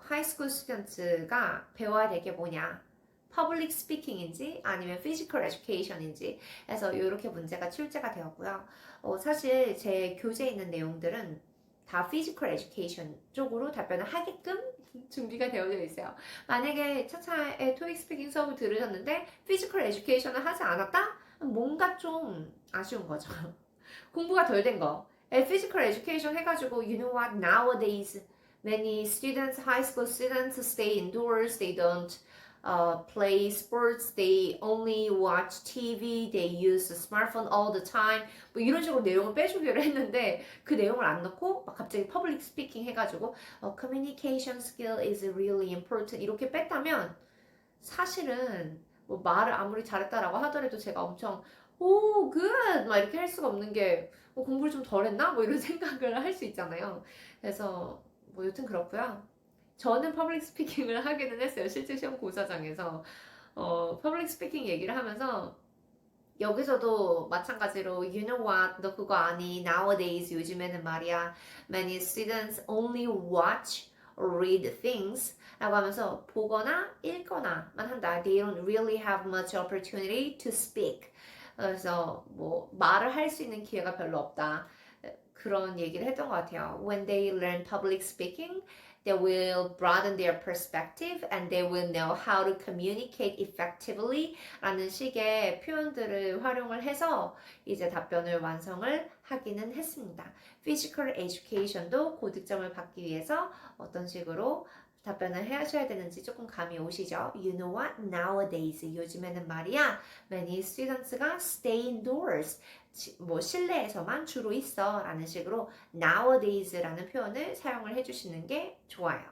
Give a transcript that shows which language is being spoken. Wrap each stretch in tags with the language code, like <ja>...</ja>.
<ko>하이스쿨 스튜던트가 배워야 될 게 뭐냐? 퍼블릭 스피킹인지 아니면 피지컬 에듀케이션인지 해서 이렇게 문제가 출제가 되었고요. 사실 제 교재에 있는 내용들은 다 피지컬 에듀케이션 쪽으로 답변을 하게끔 준비가 되어져 있어요. 만약에 차차의 토익 스피킹 수업을 들으셨는데 피지컬 에듀케이션을 하지 않았다? 뭔가 좀 아쉬운 거죠. 공부가 덜 된 거.</ko> <en>피지컬 에듀케이션 해가지고 you know what nowadays many students, high school students stay indoors, they don't play sports, they only watch TV, they use the smartphone all the time.</en> <ko>뭐 이런 식으로 내용을 빼주기로 했는데 그 내용을 안 넣고 막 갑자기 public speaking 해가지고 communication skill is really important 이렇게 뺐다면 사실은 뭐 말을 아무리 잘했다라고 하더라도 제가 엄청 오, good! 막 이렇게 할 수가 없는 게 공부를 좀 덜 했나? 뭐 이런 생각을 할 수 있잖아요. 그래서 뭐 여튼 그렇고요. 저는 퍼블릭 스피킹을 하기는 했어요. 실제 시험 고사장에서. 퍼블릭 스피킹 얘기를 하면서 여기서도 마찬가지로 you know what 너 그거 아니 nowadays 요즘에는 말이야 many students only watch or read things 라고 하면서 보거나 읽거나만 한다.</ko> <en>They don't really have much opportunity to speak.</en> <ko>그래서 뭐 말을 할 수 있는 기회가 별로 없다. 그런 얘기를 했던 것 같아요.</ko> <en>When they learn public speaking, they will broaden their perspective and they will know how to communicate effectively 라는 식의 표현들을 활용을 해서 이제 답변을 완성을 하기는 했습니다.</en> <ko>Physical Education도 고득점을 받기 위해서 어떤 식으로 답변을 하셔야 되는지 조금 감이 오시죠? You know what? Nowadays 요즘에는 말이야 many students 가 stay indoors 뭐 실내에서만 주로 있어 라는 식으로 nowadays라는 표현을 사용을 해주시는 게 좋아요.</ko>